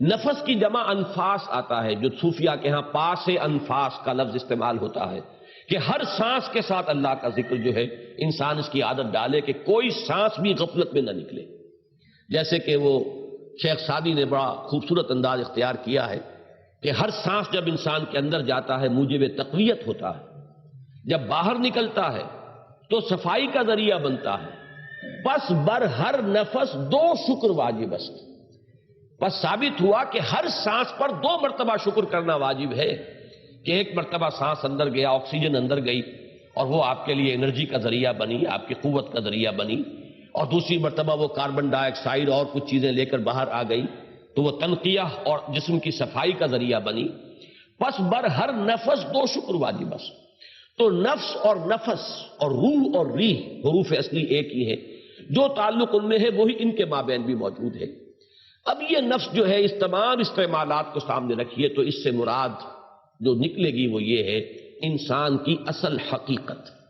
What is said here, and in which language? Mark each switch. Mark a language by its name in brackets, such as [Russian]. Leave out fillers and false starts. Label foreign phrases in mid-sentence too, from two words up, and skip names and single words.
[Urdu] نفس کی جمع انفاس آتا ہے، جو صوفیہ کے ہاں پاس انفاس کا لفظ استعمال ہوتا ہے کہ ہر سانس کے ساتھ اللہ کا ذکر جو ہے انسان اس کی عادت ڈالے کہ کوئی سانس بھی غفلت میں نہ نکلے. جیسے کہ وہ شیخ سعدی نے بڑا خوبصورت انداز اختیار کیا ہے کہ ہر سانس جب انسان کے اندر جاتا ہے موجب تقویت ہوتا ہے، جب باہر نکلتا ہے تو صفائی کا ذریعہ بنتا ہے. [Persian] پس بر ہر نفس 2 شکر واجب است. [Urdu] بس ثابت ہوا کہ ہر سانس پر 2 مرتبہ شکر کرنا واجب ہے کہ ایک مرتبہ سانس اندر گیا، آکسیجن اندر گئی اور وہ آپ کے لیے انرجی کا ذریعہ بنی، آپ کی قوت کا ذریعہ بنی، اور دوسری مرتبہ وہ کاربن ڈائی آکسائڈ اور کچھ چیزیں لے کر باہر آ گئی تو وہ تنقیہ اور جسم کی صفائی کا ذریعہ بنی. [Persian] پس بر ہر نفس 2 شکر واجب است. [Urdu] تو نفس اور نفس اور روح اور ریح حروف اصلی ایک ہی ہے، جو تعلق ان میں ہے وہی ان کے مابین بھی موجود ہے. اب یہ نفس جو ہے اس تمام استعمالات کو سامنے رکھیے تو اس سے مراد جو نکلے گی وہ یہ ہے انسان کی اصل حقیقت.